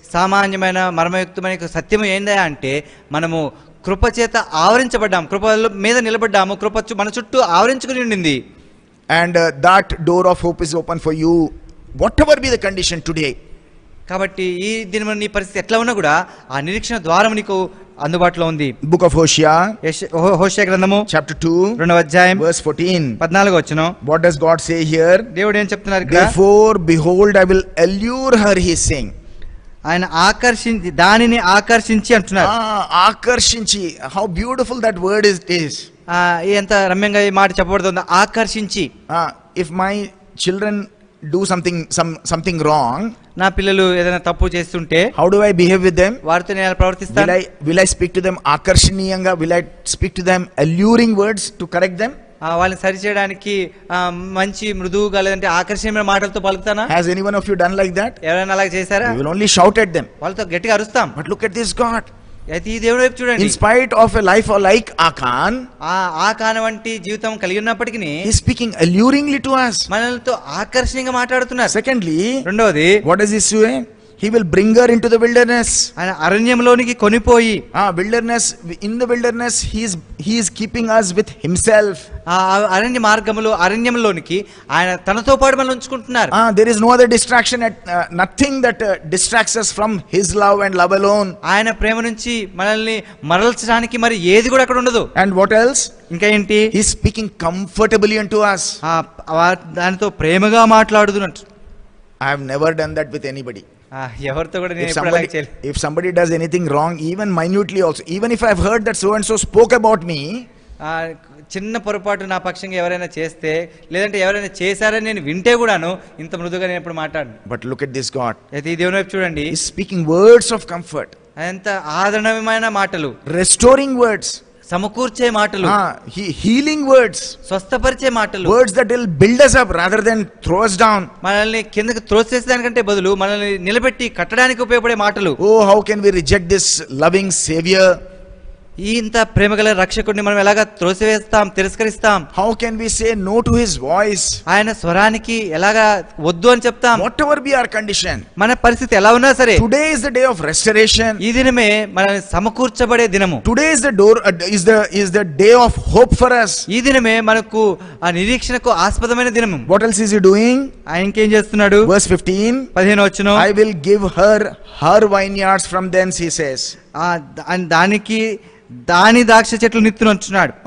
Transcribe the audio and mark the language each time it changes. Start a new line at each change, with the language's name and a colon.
Telugu: సామాన్యమైన మర్మయుక్తమైన సత్యం ఏందా అంటే, మనము కృప చేత ఆవరించబడ్డాం, కృప మీద నిలబడ్డాము, కృప మన చుట్టూ ఆవరించుకుని ఉండింది.
English: And that door of hope is open for you, whatever be the condition today.
Telugu: కాబట్టి ఈ దినం నీ పరిస్థితి ఎట్లా ఉన్నా కూడా ఆ నిరీక్షణ ద్వారం నీకు అందుబాటులో ఉంది.
English: Book of Hosea,
Telugu: హోషేయ గ్రంథము
English: chapter 2,
Telugu: 2వ అధ్యాయం
English: verse 14.
Telugu: 14వ వచనం.
English: What does God say here?
Telugu: దేవుడు ఏం చెప్తున్నారు ఇక్కడ?
English: Therefore behold, I will allure her, he is saying.
Telugu: ఆయన దానిని ఆకర్షించి అంటున్నారు.
English: ఆకర్షించి, how beautiful that word is.
Telugu: ఎంత రమ్యంగా ఈ మాట చెప్పబడుతుందో, ఆకర్షించి.
English: If my children do something wrong,
Telugu: నా పిల్లలు ఏదైనా తప్పు చేస్తుంటే
English: how do I behave with them?
Telugu: వారితో నేను ఎలా ప్రవర్తిస్తాను?
English: Will I speak to them ఆకర్షణీయంగా? Will I speak to them alluring words to correct them?
Telugu: వాళ్ళని సరి చేయడానికి మంచి మృదువుగా లేదంటే ఆకర్షణీయమైన మాటలతో పలుకుతానా?
English: Has any one of you done like that?
Telugu: ఎవరైనా అలాగ చేశారా?
English: We will only shout at them.
Telugu: వాళ్ళతో గట్టిగా అరుస్తాం.
English: But look at this God.
Telugu: అయితే ఈ దేవుడి వైపు చూడండి.
English: In spite of a life like Achan,
Telugu: Achan వంటి జీవితం కలిగి ఉన్నప్పటికీ
English: he is speaking alluringly to us.
Telugu: మనలతో ఆకర్షణీయంగా మాట్లాడుతున్నారు.
English: Secondly,
Telugu: రెండవది,
English: what does he say? He will bring her into the wilderness.
Telugu: ఆయన అరణ్యంలోనికి కొనిపోయి,
English: wilderness, in the wilderness he is keeping us with himself.
Telugu: అరణ్య మార్గములో అరణ్యంలోనికి ఆయన తనతో పాటు మనల్ని ఉంచుకుంటున్నారు.
English: There is no other distraction, nothing that distracts us from his love and love alone.
Telugu: ఆయన ప్రేమ నుంచి మనల్ని మరల్చడానికి మరి ఏది కూడా అక్కడ ఉండదు.
English: And what else?
Telugu: ఇంకా ఏంటి?
English: He is speaking comfortably unto us.
Telugu: దానితో ప్రేమగా మాట్లాడుతున్నట్టు.
English: I have never done that with anybody.
Telugu: ఎవరితో కూడా నేను ఎప్పుడు అలా చేయలేదు.
English: If somebody does anything wrong, even minutely also, even if I have heard that so and so spoke about me,
Telugu: చిన్న పొరపాటు నా పక్షంగా ఎవరైనా చేస్తే, లేదంటే ఎవరైనా చేశారని నేను వింటే కూడాను ఇంత మృదుగా నేను ఎప్పుడు మాట్లాడను.
English: But look at this God.
Telugu: అయితే ఈ దేవుని వైపు చూడండి.
English: He is speaking words of comfort.
Telugu: ఎంత ఆదరణమైన మాటలు,
English: restoring words,
Telugu: సమకూర్చే మాటలు,
English: healing words,
Telugu: స్వస్థపరిచే మాటలు,
English: words that will build us up rather than throw us down.
Telugu: మనల్ని కిందకి త్రోసేసేదానికంటే బదులు మనల్ని నిలబెట్టి కట్టడానికి ఉపయోగపడే మాటలు.
English: Oh, how can we reject this loving savior?
Telugu: ఇంత ప్రేమగల రక్షకుడిని మనం ఎలాగా త్రోసివేస్తాం, తిరస్కరిస్తాం?
English: How can we say no to his voice?
Telugu: ఆయన స్వరానికి ఎలాగా వద్దు అని చెప్తాం?
English: Whatever be our condition,
Telugu: మన పరిస్థితి ఎలా ఉన్నా సరే,
English: today is the day of restoration.
Telugu: ఈ దినమే మనల్ని సమకూర్చబడే దినము.
English: Today is the door, is the day of hope for us.
Telugu: ఈ దినమే మనకు ఆ నిరీక్షణకు ఆస్పదమైన దినము.
English: What else is he doing?
Telugu: ఆయన ఇంకేం చేస్తున్నాడు?
English: Verse 15,
Telugu: 15వ వచనం.
English: I will give her vineyards from thence, he says.
Telugu: దానికి దాని ద్రాక్ష చెట్లు నిత్తును అంటున్నాడు.